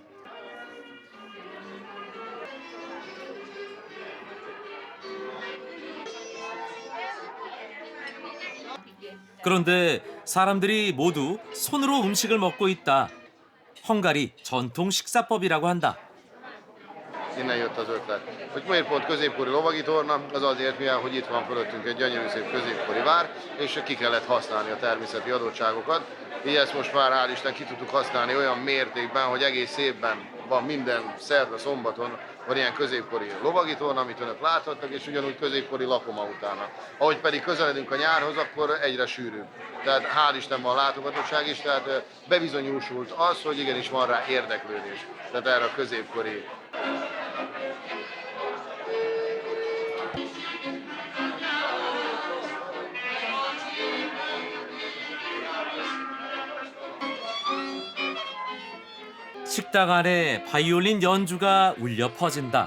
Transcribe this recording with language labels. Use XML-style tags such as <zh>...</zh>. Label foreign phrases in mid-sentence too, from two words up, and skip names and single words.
<ko>그런데 사람들이 모두 손으로 음식을 먹고 있다. 헝가리 전통 식사법이라고 한다.</ko> <hu>innen jött az ötlet. Hogy miért pont középkori lovagi torna? Az azért, mivel hogy itt van fölöttünk egy gyönyörű szép középkori vár, és ki kellett használni a természeti adottságokat. Így ezt most már hál' Isten ki tudtuk használni olyan mértékben, hogy egész évben van minden szerda, szombaton van ilyen középkori lovagi torna, amit önök láthatnak, és ugyanúgy középkori lakoma utána. Ahogy pedig közeledünk a nyárhoz, akkor egyre sűrűbb. Tehát hál' Isten van látogatottság is, tehát bebizonyosult az, hogy igenis van rá érdeklődés. Tehát erre a középkori.</hu> <ko>식당 안에 바이올린 연주가 울려 퍼진다.</ko>